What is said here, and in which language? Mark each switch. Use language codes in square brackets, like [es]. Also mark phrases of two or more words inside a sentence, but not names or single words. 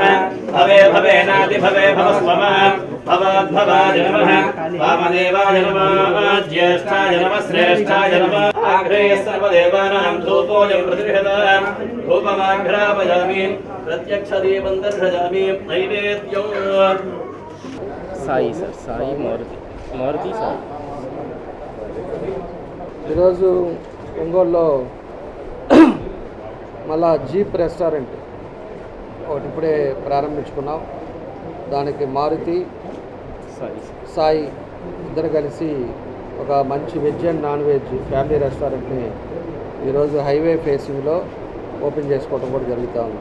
[sa] भवे भवेनाति भवे भवस्वम भवाद्भवाय नमः। वामदेवाय नमः ज्येष्ठाय नमः श्रेष्ठाय नमः। आघ्रे सर्वदेवानां धूपोऽयं प्रतिष्ठितः धूपमाघ्रापयामि प्रत्यक्षदीपं दर्शयामि नैवेद्यं [te] సాయి సార్ సాయి మారుతి సాయి. ఈరోజు ఒంగోలులో మళ్ళా జీప్ రెస్టారెంట్ ఒకటి ఇప్పుడే ప్రారంభించుకున్నాం. దానికి మారుతి సాయి ఇద్దరు కలిసి ఒక మంచి [en] veg and non veg family restaurant [te] ఈరోజు [en] highway facing [te] ఓపెన్ చేసుకోవడం కూడా జరుగుతూ ఉంది.